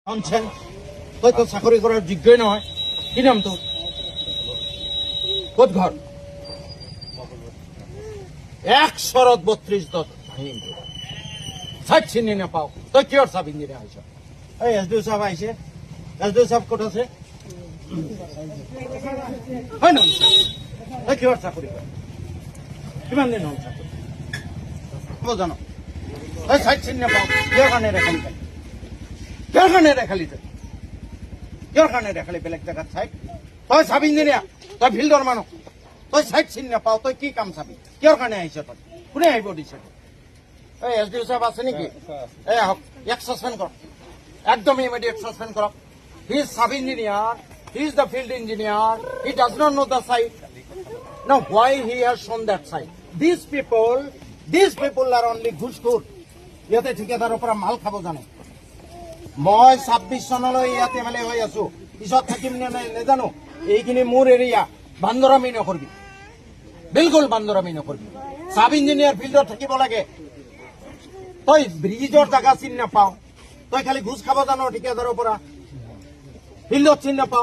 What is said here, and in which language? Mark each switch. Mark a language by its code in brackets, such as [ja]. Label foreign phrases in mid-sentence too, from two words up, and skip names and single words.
[as] আনছেন তুই তো চাকরি করার যোগ্যই নহয়। কি নাম তোর? ক'ত ঘর? 132 সাইড চিনি নাপাও তই কিয়র [en] sub engineer [as] আইছ? এই এসডিও সাহেব আইছে। এসডিও সাহেব ক'ত আছে? হয় না তই কিয়র চাকরি কর? কিমান দিন হল চাকরি জানো? তই সাইড চিনি নাপাও কিয়র কাৰণে ৰেখালি তই? কিয়র কাৰণে ৰেখালি তই? কিয়র কাৰণে ৰেখালি বেলেগ জেগাত চাইড? তই [en] sub engineer, [as] তই ফিল্ডর মানুহ, তই সাইড চিনি নাপাও, তই কি কাম চাবি? কিয়র কাৰণে আহিছ তই? কোনে আহিব দিছে? এই এসডিও সাহেব আছে নেকি? এই আহক, ইয়াক সাসপেন্ড কৰক, একদম [en] immediate suspend [as] কৰক। [en] he is sub engineer, he is the field engineer, he does not know the site. Now why he has shown that side? These people are only [as] ঘুষখোর। ইয়াতে ঠিকাদাৰৰ পৰা মাল খাব জানে। মই 26 চনলৈ ইয়াতে এমএলএ হৈ আছো, পিছত থাকিম নে নাই নাজানো। এইখিনি মোৰ এৰিয়া, বান্দৰামি নকৰবি, বিলকুল বান্দৰামি নকৰবি। [en] sub engineer [as] ফিল্ডত থাকিব লাগে। তই ব্রিজৰ জাগা চিনি নাপাও, তই খালি ঘুষ খাব জানো ঠিকাদাৰৰ পৰা, ফিল্ডত চিনি নাপাও।